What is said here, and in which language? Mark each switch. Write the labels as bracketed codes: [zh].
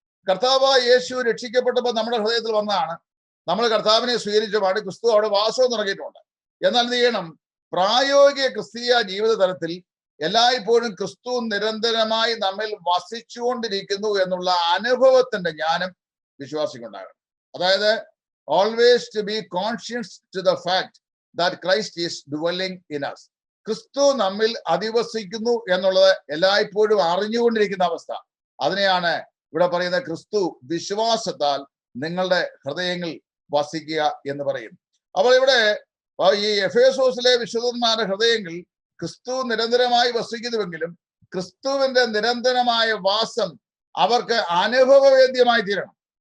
[ml] കർത്താവായ യേശു രക്ഷിക്കപ്പെട്ടപ്പോൾ നമ്മുടെ ഹൃദയത്തിൽ വന്നതാണ്. നമ്മൾ കർത്താവിനെ സ്വീകരിച്ചപാട് ക്രിസ്തു അവിടെ വാസവും തുടങ്ങിയിട്ടുണ്ട്. എന്നാൽ എന്ത് ചെയ്യണം? പ്രായോഗിക ക്രിസ്തീയ ജീവിത തലത്തിൽ എല്ലായ്പ്പോഴും ക്രിസ്തു നിരന്തരമായി നമ്മിൽ വസിച്ചുകൊണ്ടിരിക്കുന്നു എന്നുള്ള അനുഭവത്തിന്റെ ജ്ഞാനം വിശ്വാസിക്കുണ്ടാകണം. അതായത് [en] always to be conscious to the fact that Christ is dwelling in us. [ml] ക്രിസ്തു നമ്മിൽ അധിവസിക്കുന്നു എന്നുള്ളത് എല്ലായ്പ്പോഴും അറിഞ്ഞുകൊണ്ടിരിക്കുന്ന അവസ്ഥ. അതിനെയാണ് ഇവിടെ പറയുന്ന ക്രിസ്തു വിശ്വാസത്താൽ നിങ്ങളുടെ ഹൃദയങ്ങളിൽ വസിക്കുക എന്ന് പറയും. അപ്പോൾ ഇവിടെ ഈ എഫേസോസിലെ വിശുദ്ധന്മാരുടെ ഹൃദയങ്ങൾ ക്രിസ്തു നിരന്തരമായി വസിക്കുന്നുവെങ്കിലും ക്രിസ്തുവിന്റെ നിരന്തരമായ വാസം അവർക്ക് അനുഭവവേദ്യമായി തീരണം.